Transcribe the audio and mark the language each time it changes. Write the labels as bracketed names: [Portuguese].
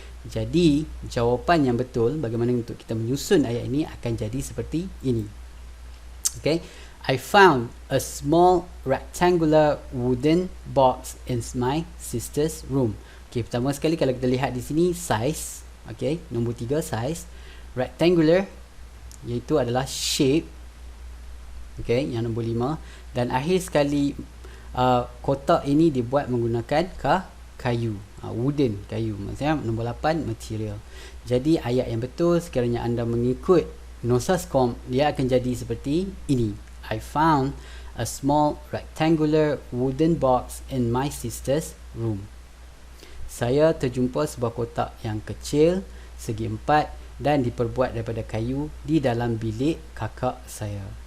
[Malay] Jadi jawapan yang betul bagaimana untuk kita menyusun ayat ini akan jadi seperti ini. [English] Okay, I found a small rectangular wooden box in my sister's room. [Malay] Okay, pertama sekali kalau kita lihat di sini size, okay, nombor 3 size, rectangular iaitu adalah shape, okay, yang nombor 5, dan akhir sekali kotak ini dibuat menggunakan kayu, wooden, kayu, maksudnya nombor 8 material. Jadi ayat yang betul sekiranya anda mengikut nosas com, dia akan jadi seperti ini. [English] I found a small rectangular wooden box in my sister's room. [Malay] Saya terjumpa sebuah kotak yang kecil segi 4 dan diperbuat daripada kayu di dalam bilik kakak saya.